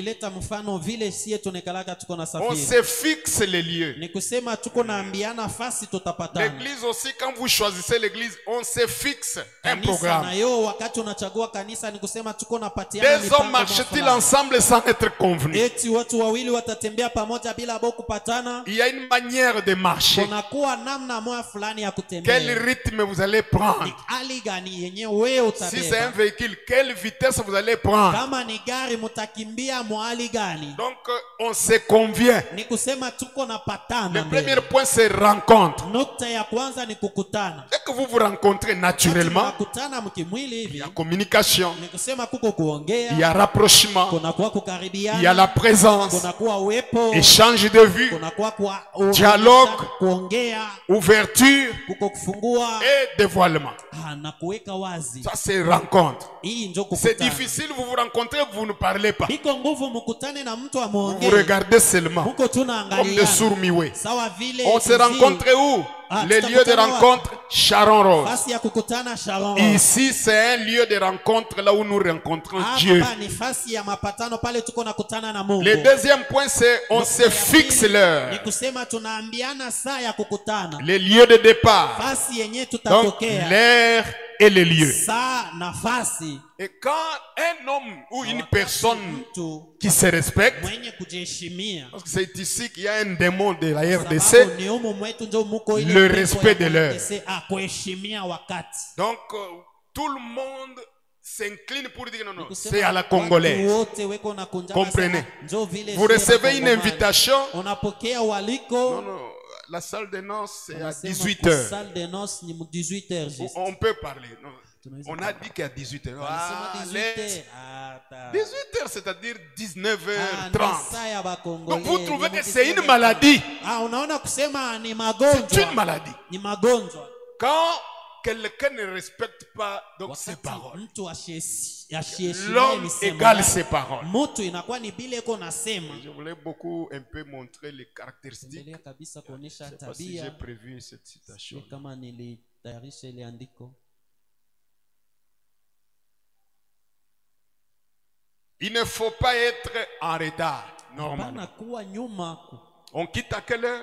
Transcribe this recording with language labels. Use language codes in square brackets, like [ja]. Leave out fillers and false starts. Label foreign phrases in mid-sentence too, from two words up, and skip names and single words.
[fr] On se fixe les lieux. L'église aussi, quand vous choisissez l'église, on se fixe un programme. Deux hommes marchent-ils ensemble sans être convenus? [sw] mtatembea pamoja bila bo kupatana, [fr] il y a une manière de marcher. [sw] kunakuwa namna moja fulani ya [fr] Quel [sw] kutembea. [fr] rythme vous allez prendre? [sw] Ni hali gani yenye wewe [fr] Si c'est un [sw] utabeba? [fr] véhicule, quelle vitesse vous allez prendre? [sw] Kama ni gari mtakimbia mwali gani? [fr] Donc, on se convient. [sw] Ni kusema tuko na patana [fr] Le [sw] mbele. [fr] premier point, c'est rencontre. [sw] Nukta ya kwanza ni kukutana. [fr] Dès que vous vous rencontrez naturellement, [sw] Mnakutana mkimwili [fr] il y [sw] hivi, [fr] a communication, [sw] ni kusema kuko [fr] il y [sw] kuongea, [fr] a rapprochement, [sw] kunakuwa [fr] il y a [sw] kukaribiana, [fr] la présence, [sw] kunakuwa uwepo, [fr] échange de vues, [sw] kunakuwa kwa [fr] Dialogue. [sw] kuongea, [fr] ouverture [sw] kuko kufungua [fr] et dévoilement. [sw] na kuweka wazi. [fr] Ça, c'est rencontre. [sw] Hii ndio [fr] C'est [sw] kukutana. [fr] difficile, vous vous rencontrez, vous ne parlez pas. [sw] Iko nguvu mkutane na mtu [fr] Vous vous [sw] amuongee, [fr] regardez seulement, [sw] mko tu [fr] comme des [sw] naangaliana [fr] sourds-muets. [sw] sawa vile. [fr] On se [sw] nzi. [fr] rencontre où? Ah, Les lieux de [sw] tutakutana wapi? [fr] rencontre, Sharon Rose. [sw] Fasi ya kukutana Sharon. [fr] Ici, c'est un lieu de rencontre là où nous rencontrons Dieu. [sw] Hapa ni fasi ya mapatano pale tuko nakutana na Mungu. [fr] Le deuxième point, c'est on se fixe [sw] Ni [fr] l'heure. [sw] kusema tunaambiana saa ya kukutana, [fr] Les lieux de départ. [sw] fasi yenye [fr] Donc, [sw] tutatokea, [fr] l'heure et les lieux. [sw] saa nafasi. [fr] Et quand un homme ou une personne [sw] mtu [fr] qui se respecte, [sw] mwenye kujiheshimia, [fr] parce que c'est ici qu'il y a un démon de la RDC, [sw] sababu ni humu mwetu ndio muko ile [fr] le [sw] pepo [fr] respect [sw] ya [fr] de l'heure. [sw] RDC, kuheshimia wakati. [fr] donc tout le monde s'incline pour dire non, non, [sw] Kusema [fr] c'est à la [sw] watu [fr] congolaise. [sw] wote weko na kunja [fr] Comprenez. [sw] sana, njoo vile [fr] Vous [sw] sio [fr] recevez une [sw] Wakongomani. [fr] invitation. [sw] Unapokea [fr] Non, [sw] waliko, [fr] non, la salle de noces, c'est à [sw] unasema [fr] 18h. salle de noces [sw] ni 18h juste. [fr] On peut parler. Non. [sw] Tunaweza [fr] On a dit qu'à 18h. [sw] Walisema 18h. [fr] 18h, c'est-à-dire Ah, 19h30. [sw] ni saa ya [fr] Donc [sw] Bakongole, [fr] vous trouvez [sw] ni [fr] que c'est une [sw] 18h30. [fr] maladie. [sw] Unaona kusema ni [fr] C'est [sw] magonjwa. [fr] une maladie. [sw] Ni magonjwa. [fr] Quand quelqu'un ne respecte pas donc ses [sw] Wakati [fr] paroles, [sw] mtu ashiheshimie [fr] l'homme [sw] misemo [fr] égale [sw] yake, [fr] ses paroles. [sw] mtu inakuwa ni bile iko nasema. [fr] Je voulais beaucoup un peu montrer les caractéristiques. [sw] Endelea kabisa [fr] Je [sw] kuonesha [fr] ne sais pas si j'ai [sw] tabia. [fr] prévu cette citation. [sw] Sio kama nilitayarisha ile andiko. [fr] Il ne faut pas être en retard, normalement. [sw] Hapana kuwa nyuma. [fr] On quitte à quelle heure?